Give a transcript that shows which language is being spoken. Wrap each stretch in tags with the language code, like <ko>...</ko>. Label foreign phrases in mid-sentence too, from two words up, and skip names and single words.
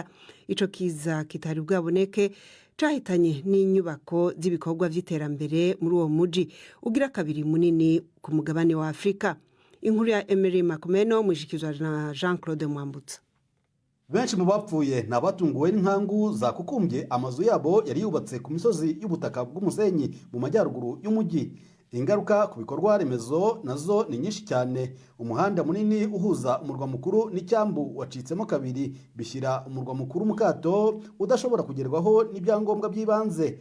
<rn>Ico kiza kitari bwaboneke cahitanye n'inyubako z'ibikorwa vy'iterambere muri uwo muji ugira kabiri munini ku mugabane wa Afrika. Inkuru ya Emery Makomeno mujikizwa na Jean-Claude Mwambutsa.</rn> <rw>Benshi mu bapfuye nabatunguwe n'inkangu zakukumbye amazu yabo yari yubatse ku misozi y'ubutaka bw'umusenyi mu majyaruguru y'umujyi. Ingaruka ku bikorwa remezo nazo ni nyinshi cyane. Umuhanda munini uhuza umurwa mukuru n'icyambu wacitsemo kabiri bishyira umurwa mukuru mu kato udashobora kugerwaho n'ibyangombwa by'ibanze.</rw>